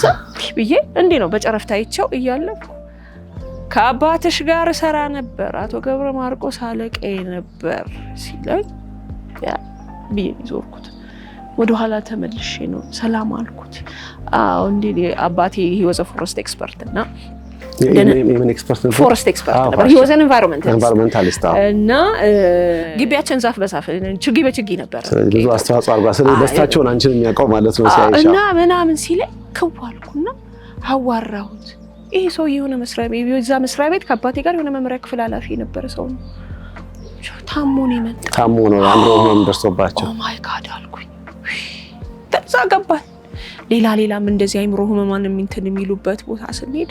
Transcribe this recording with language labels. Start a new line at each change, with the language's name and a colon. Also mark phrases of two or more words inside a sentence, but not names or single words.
Amharic: ብዬ እንዴ ነው በጨረፍታ አይቼው እያለኩ ከአባትሽ ጋር ሰራ ነበር አቶ ገብረ ማርቆስ አለቃዬ ነበር ሲለኝ ቢዬ ዞርኩት። ወደ ኋላ ተመልሼ ነው ሰላም አልኩት። አዎ እንዴ አባቴ
English: he was a forest expert
Amharic: እና የምን ኤክስፐርት ነው?
English: forest expert
Amharic: ነበር።
English: he was an environmentalist
Amharic: እና ግቢያችን ዛፍ በዛፍ ችግኝ በችግኝ ነበር። ብዙ አስተዋጽኦ አድርጓል። ስለዚህ ደስታቸውን አንቺን የሚያውቀው ማለት ነው ሲያይሻ እና ምናምን ሲለኝ ክዋልኩና አዋራሁት። ይሄ ሰው የሆነ መስሪያ ቤት ከአባቴ ጋር የሆነ መምሪያ ክፍል ኃላፊ የነበረ ሰው ነው። ታሞ ነው አንዱ ሆኖም ደርሶባቸው
English: oh my God
Amharic: አልኩኝ። ተዛ ገባል። ሌላም እንደዚህ አይምሮ ህመማን የሚሉበት ቦታ ስንሄድ